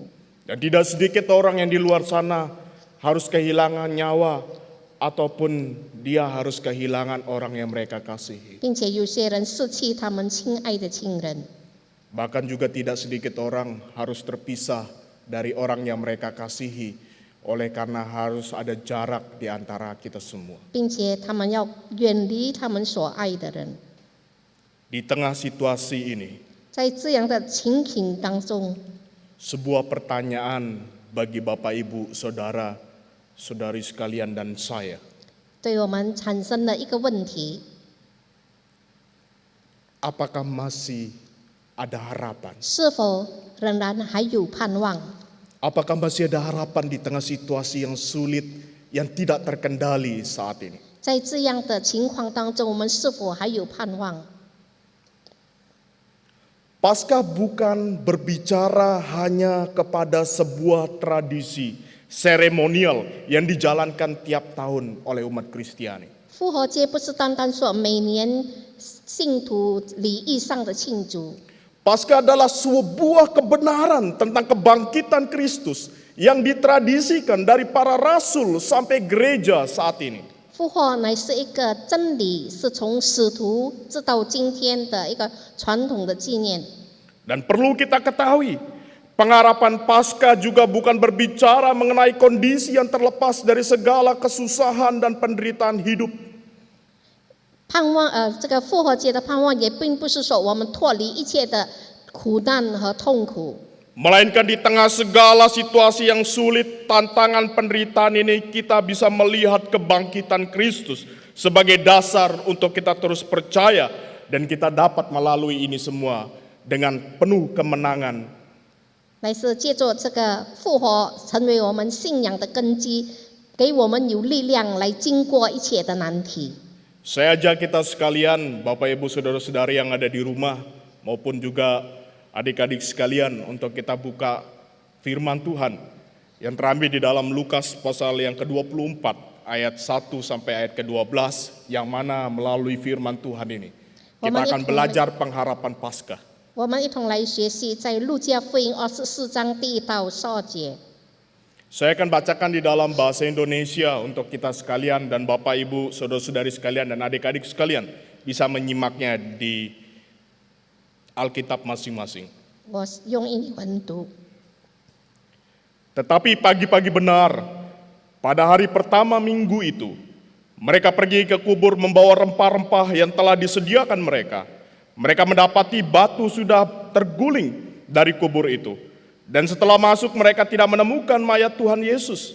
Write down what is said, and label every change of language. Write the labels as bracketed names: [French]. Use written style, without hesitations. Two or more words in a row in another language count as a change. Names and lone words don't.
[Indonesian] Dan tidak sedikit orang yang di luar sana harus kehilangan nyawa ataupun dia harus kehilangan orang yang mereka kasihi. [Chinese] 并且有些人失去他们亲爱的亲人， [Indonesian] Bahkan juga tidak sedikit orang harus terpisah dari orang yang mereka kasihi oleh karena harus ada jarak di antara kita semua. [Chinese] 并且他们要远离他们所爱的人。 [Indonesian] Di tengah situasi ini, [Chinese] 在这样的情形当中， [Indonesian] sebuah pertanyaan bagi Bapak Ibu, Saudara, Saudari sekalian dan saya. [Chinese] 对我们产生了一个问题： [Indonesian] Apakah masih ada harapan? [Chinese] 是否仍然还有盼望？ [Indonesian] Apakah masih ada harapan di tengah situasi yang sulit, yang tidak terkendali saat ini? [Chinese] 在这样的情况当中，我们是否还有盼望？ [Indonesian] Paskah bukan berbicara hanya kepada sebuah tradisi seremonial yang dijalankan tiap tahun oleh umat Kristiani. [Chinese] 复活节不是单单说每年信徒礼仪上的庆祝， [Indonesian] Paskah adalah sebuah kebenaran tentang kebangkitan Kristus yang ditradisikan dari para rasul sampai gereja saat ini. [Chinese] 复活乃是一个真理，是从使徒直到今天的一个传统的纪念。 [Indonesian] Dan perlu kita ketahui, pengharapan Paskah juga bukan berbicara mengenai kondisi yang terlepas dari segala kesusahan dan penderitaan hidup. [Chinese] 盼望这个复活节的盼望也并不是说我们脱离一切的苦难和痛苦， [Indonesian] Melainkan di tengah segala situasi yang sulit, tantangan penderitaan ini kita bisa melihat kebangkitan Kristus sebagai dasar untuk kita terus percaya dan kita dapat melalui ini semua dengan penuh kemenangan. [Chinese] 乃是借着这个复活成为我们信仰的根基，给我们有力量来经过一切的难题。 [Indonesian] Saya ajak kita sekalian, Bapak Ibu Saudara-saudari yang ada di rumah maupun juga adik-adik sekalian, untuk kita buka firman Tuhan yang terambil di dalam Lukas pasal yang ke-24 ayat 1 sampai ayat ke-12, yang mana melalui firman Tuhan ini kita akan belajar pengharapan Paskah. [Chinese] 我们一同来学习在路加福音24章第1到12节。 [Indonesian] Saya akan bacakan di dalam bahasa Indonesia untuk kita sekalian dan Bapak Ibu, saudara-saudari sekalian dan adik-adik sekalian bisa menyimaknya di Alkitab masing-masing. [Chinese] 我用英文读。 [Indonesian] Tetapi pagi-pagi benar, pada hari pertama minggu itu, mereka pergi ke kubur membawa rempah-rempah yang telah disediakan mereka. Mereka mendapati batu sudah terguling dari kubur itu. Dan setelah masuk mereka tidak menemukan mayat Tuhan Yesus.